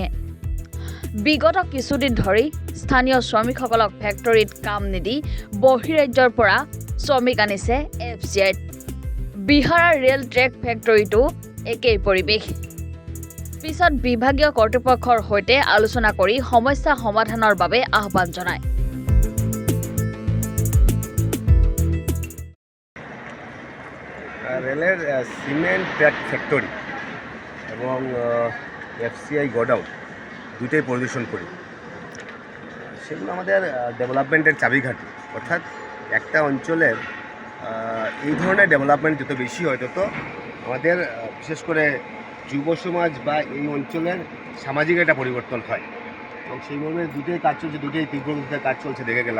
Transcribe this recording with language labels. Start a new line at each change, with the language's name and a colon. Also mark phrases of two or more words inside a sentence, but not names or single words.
Assamese: বিগত কিছুদিন ধৰি স্থানীয় শ্ৰমিকসকলক ফেক্টৰীত কাম নিদি বহিৰাজ্যৰ পৰা শ্ৰমিক আনিছে FCI। বিহাৰা
English: rail track
Assamese: ফেক্টৰীটো একেই পৰিৱেশ। পিছত বিভাগীয় কৰ্তৃপক্ষৰ সৈতে আলোচনা কৰি সমস্যা সমাধানৰ বাবে আহ্বান জনায়।
Bangla: রেলের
English: cement track factory
Bangla: এবং FCI গোডাউন দুইটাই পরিদর্শন করি। সেগুলো আমাদের ডেভেলপমেন্টের চাবিকাঠি, অর্থাৎ একটা অঞ্চলের এই ধরনের ডেভেলপমেন্ট যত বেশি হয় তত আমাদের বিশেষ করে যুব সমাজ বা এই অঞ্চলের সামাজিক একটা পরিবর্তন হয় এবং সেই মর্মে দুটোই কাজ চলছে, দুটোই তীব্র গতিতে কাজ চলছে দেখে গেলাম।